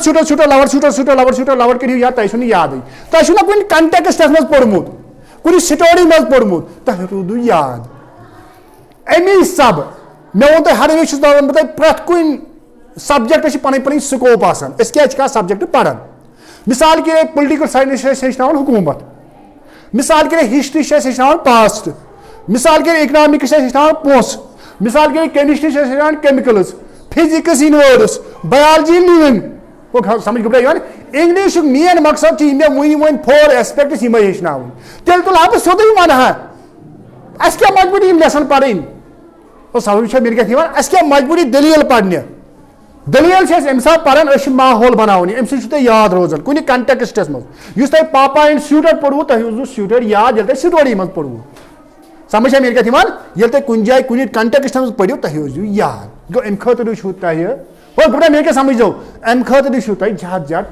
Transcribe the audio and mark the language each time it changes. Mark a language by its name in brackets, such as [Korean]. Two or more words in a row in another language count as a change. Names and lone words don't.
[Kashmiri] شوٗٹر لور کٔرِو یاد تۄہہِ چھُو نہٕ یادٕے تۄہہِ چھُو نہ کُنہِ کنٹیکسٹس منٛز پوٚرمُت کُنہِ سٹوری منٛز پوٚرمُت تۄہہِ روٗدوٕ یاد امی سب مےٚ ووٚن تۄہہِ ہر وِزِ چھُس بہٕ ونان تۄہہِ پرٛٮ۪تھ کُنہِ سبجیکٹس چھِ پنٕنۍ سکوپ آسان أسۍ کیٛازِ چھِ کانٛہہ سبجیکٹ پران [Urdu] مثال کے لیے [English] political science [Kashmiri] چھِ اَسہِ ہیٚچھناوان حکوٗمت [Urdu] مثال کے لیے [Kashmiri] ہسٹری چھِ اَسہِ ہیٚچھناوان پاسٹ [Urdu] مثال کے لیے [Kashmiri] اکنامکس چھِ اَسہِ ہیٚچھناوان پونٛسہٕ [Urdu] مثال کے لیے [Kashmiri] کیمسٹری چھِ اَسہِ ہیٚچھناوان کیمِکلز فزکس ان وٲڈٕس بایولجی لِوِنگ سمجھ گوٚبرا یِوان انگلشُک مین مقصد چھُ یِم مےٚ وٕنۍ 4 ایسپیکٹس یِمے ہیٚچھناوٕنۍ تیٚلہِ تُلہٕ ہا بہٕ سیوٚدُے ونہٕ ہا اَسہِ کیٛاہ مجبوٗری یِم لیسن پرٕنۍ سمجھ چھا میٲنۍ کتھ یِوان اَسہِ کیٛاہ مجبوٗری دٔلیٖل پرنہِ دٔلیٖل چھِ أسۍ اَمہِ ساتہٕ پران أسۍ چھِ ماحول بناوُن اَمہِ سۭتۍ چھُ تۄہہِ یاد روزان کُنہِ کنٹیکسٹس منٛز یُس تۄہہِ پاپا اینڈ شوٗٹر پوٚروٕ تۄہہِ روٗزوٕ شوٗٹر یاد ییٚلہِ تۄہہِ سٹوری منٛز پوٚروٕ سمجھ چھا میٲنۍ کتھ یِوان ییٚلہِ تۄہہِ کُنہِ جایہِ کُنہِ کنٹیکسٹس منٛز پٔرِو تۄہہِ روٗزوٕ یاد گوٚو اَمہِ خٲطرٕ چھُو تۄہہِ گوٚبرا میٲنۍ کیٛاہ سمجھو اَمہِ خٲطرٕ چھُو تۄہہِ زیادٕ زیادٕ